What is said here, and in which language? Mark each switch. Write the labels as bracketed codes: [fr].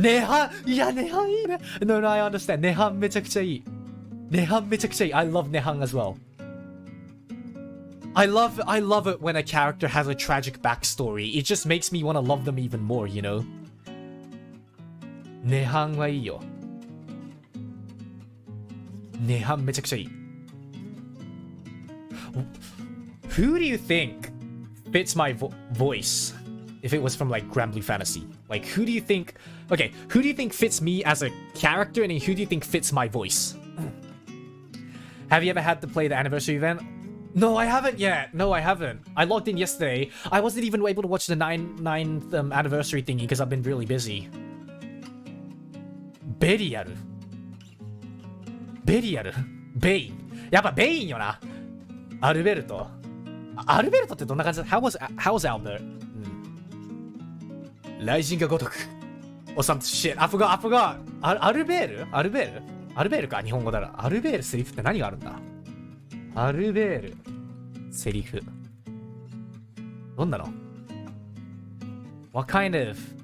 [ja] ネハン、いや、ネハンいいね。 [en] No, no, I understand. [ja] ネハンめちゃくちゃいい。ネハンめちゃくちゃいい。 [en] I love ネハン as well. I love it when a character has a tragic backstory. It just makes me want to love them even more, you know? [ja] ネハンはいいよ。ネハンめちゃくちゃいい。 [en] Who do you think fits my voice if it was from like Grand Blue Fantasy? Like who do you think fits me as a character and who do you think fits my voice? Have you ever had to play the anniversary event? No, I haven't yet. No, I haven't. I logged in yesterday. I wasn't even able to watch the 9th anniversary thingy because I've been really busy. [ja] ベリアルベインやっぱベインよな。アルベルトってどんな感じだ？ [en] How was Albert? [ja] 雷神が如く [en] or some shit. I forgot. [ja] アルベールか日本語だら。アルベールセリフって何があるんだ？アルベールセリフどんなの？ [en] What kind of?